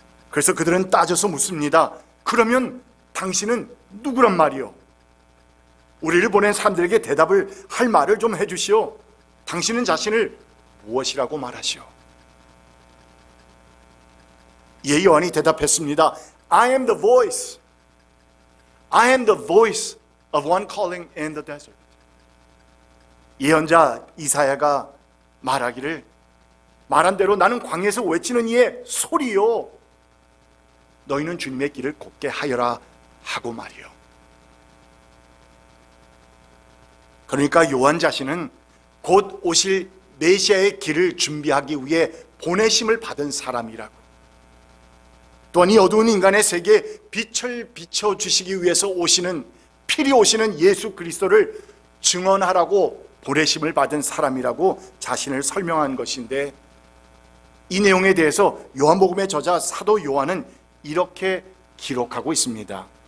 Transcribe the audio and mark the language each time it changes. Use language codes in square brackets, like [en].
[ko] 그래서 그들은 따져서 묻습니다. 그러면 당신은 누구란 말이요? 우리를 보낸 사람들에게 대답을 할 말을 좀 해주시오. 당신은 자신을 무엇이라고 말하시오? 이에 요한이 대답했습니다. [en] I am the voice. I am the voice of one calling in the desert. [ko] 예언자 이사야가 말하기를, 말한 대로 나는 광야에서 외치는 이의 소리요, 너희는 주님의 길을 곱게 하여라 하고 말이요. 그러니까 요한 자신은 곧 오실 메시아의 길을 준비하기 위해 보내심을 받은 사람이라고, 또한 이 어두운 인간의 세계에 빛을 비춰주시기 위해서 필히 오시는 예수 그리스도를 증언하라고 보내심을 받은 사람이라고 자신을 설명한 것인데, 이 내용에 대해서 요한복음의 저자 사도 요한은 이렇게 기록하고 있습니다.